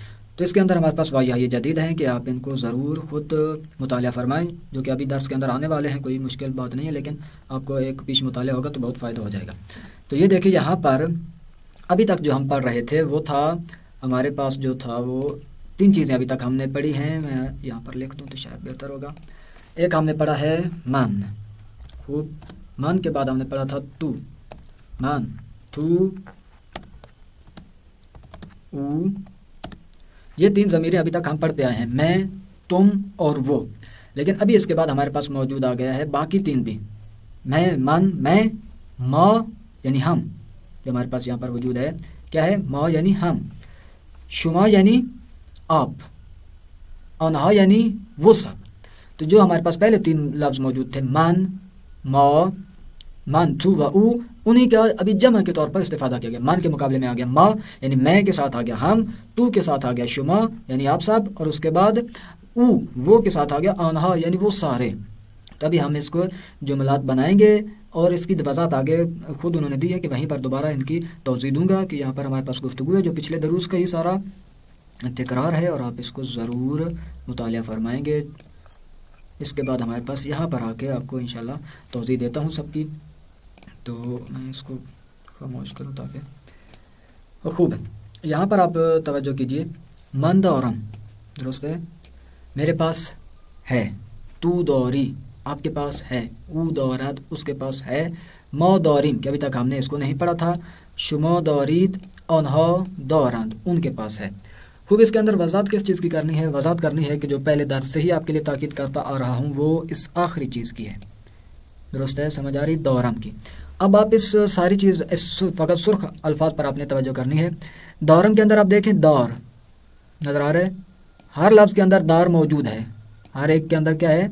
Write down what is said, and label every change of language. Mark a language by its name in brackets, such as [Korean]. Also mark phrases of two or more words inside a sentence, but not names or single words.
[Urdu] تو اس کے اندر ہمارے پاس واقعہ یہ جدید ہیں کہ آپ ان کو ضرور خود مطالعہ فرمائیں، جو کہ ابھی درس کے اندر آنے والے ہیں. کوئی مشکل بات نہیں ہے، لیکن آپ کو ایک پیش مطالعہ ہوگا تو بہت فائدہ ہو جائے گا. تو یہ دیکھیں یہاں پر ابھی تک جو ہم پڑھ رہے تھے وہ تھا ہمارے پاس جو تھا وہ 3 چیزیں ابھی تک ہم نے پڑھی ہیں. میں یہاں پر لکھ دوں تو شاید بہتر ہوگا. ایک ہم نے پڑھا ہے من. خوب، من کے بعد ہم نے پڑھا تھا تو، [Persian] من، تو، او. [Urdu] یہ 3 ضمیریں ابھی تک ہم پڑھتے آئے ہیں، میں، تم اور وہ. لیکن ابھی اس کے بعد ہمارے پاس موجود آ گیا ہے باقی 3 بھی. میں، من، میں، ما یعنی ہم جو ہمارے پاس یہاں پر وجود ہے. کیا ہے؟ ما یعنی ہم، شما یعنی آپ، آنہا یعنی وہ سب. تو جو ہمارے پاس پہلے 3 لفظ موجود تھے من، ما، من، [Persian] تو و او، [Urdu] انہی کا ابھی جمع کے طور پر استفادہ کیا گیا. من کے مقابلے میں آ گیا ما یعنی میں کے ساتھ آ گیا ہم، تو کے ساتھ آ گیا شما یعنی آپ سب، اور اس کے بعد او وہ کے ساتھ آ گیا آنہا یعنی وہ سارے. تو ابھی ہم اس کو جملات بنائیں گے اور اس کی وضاحت آگے خود انہوں نے دی ہے کہ وہیں پر دوبارہ ان کی توضیح دوں گا. کہ یہاں پر ہمارے پاس گفتگو ہے جو پچھلے دروس کا ہی سارا تکرار ہے اور آپ اس کو ضرور مطالعہ فرمائیں گے. اس کے بعد ہمارے پاس یہاں پر آ کے آپ کو انشاءاللہ توضیح دیتا ہوں سب کی. تو میں اس کو خاموش کروں تاکہ خوب، یہاں پر آپ توجہ کیجئے، [Persian] من دارم [Urdu] درست ہے، میرے پاس ہے، [Persian] تو دوری [Urdu] آپ کے پاس ہے، [Persian] او دارد [Urdu] اس کے پاس ہے، [Persian] ما داریم [Urdu] کہ ابھی تک ہم نے اس کو نہیں پڑھا تھا، [Persian] شما دارید آنها دارند [Urdu] ان کے پاس ہے۔ خوب، اس کے اندر وضاحت کس چیز کی کرنی ہے؟ وضاحت کرنی ہے کہ جو پہلے درس سے ہی آپ کے لیے تاکید کرتا آ رہا ہوں وہ اس آخری چیز کی ہے، درست ہے، سمجھ آ رہی، دورم کی۔ اب آپ اس ساری چیز اس فقط سرخ الفاظ پر آپ نے توجہ کرنی ہے۔ دورم کے اندر آپ دیکھیں دار نظر آ رہا ہے، ہر لفظ کے اندر دار موجود ہے، ہر ایک کے اندر کیا ہے؟